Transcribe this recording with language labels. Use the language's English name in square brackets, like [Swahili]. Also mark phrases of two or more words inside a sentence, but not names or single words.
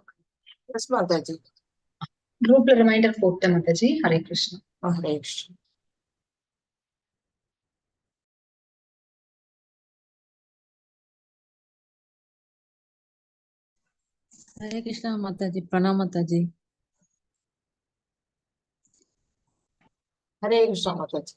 [Hindi] यस माता जी। [Tamil] குரூப்ல ரிமைண்டர் போட்டேன் மாதாஜி. ஹரே கிருஷ்ணா. [Hindi] हरे कृष्ण। हरे कृष्णा माताजी, प्रणाम माताजी। हरे कृष्णा माता जी।